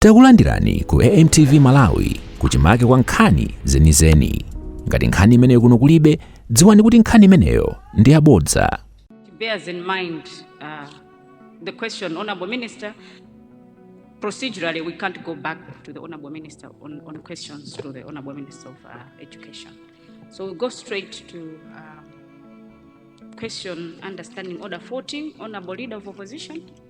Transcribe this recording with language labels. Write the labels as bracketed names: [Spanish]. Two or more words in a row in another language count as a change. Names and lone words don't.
[Nyanja] Takulandirani ku AMTV Malawi kuchimake kwa nkhani zenizeni. Ngati nkhani imeneyo kuno kulibe, dziwani kuti nkhani imeneyo ndi yabodza. [English] Bears in mind the question, Honorable Minister. Procedurally, we can't go back to the Honorable Minister on questions to the Honorable Minister of Education. So we'll go straight to question understanding order 14, Honorable Leader of Opposition.